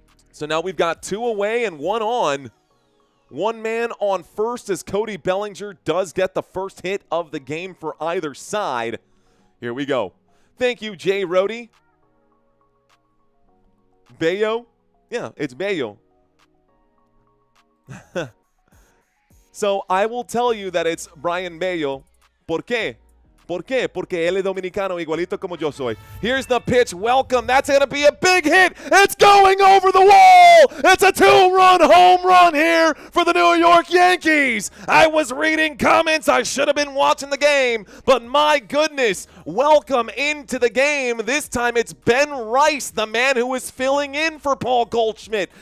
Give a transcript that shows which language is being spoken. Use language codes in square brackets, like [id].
[en] So now we've got 2 away and 1 on. 1 man on first as Cody Bellinger does get the first hit of the game for either side. Here we go. Thank you, Jay Rhodey. Bello? Yeah, it's Bello. So I will tell you that it's Brian Bello. [es] ¿Por qué? ¿Por qué? Porque él es dominicano igualito como yo soy. [en] Here's the pitch. Welcome. That's going to be a big hit. It's going over the wall. It's a 2-run home run here for the New York Yankees. I was reading comments. I should have been watching the game. But my goodness, welcome into the game. This time it's Ben Rice, the man who is filling in for Paul Goldschmidt.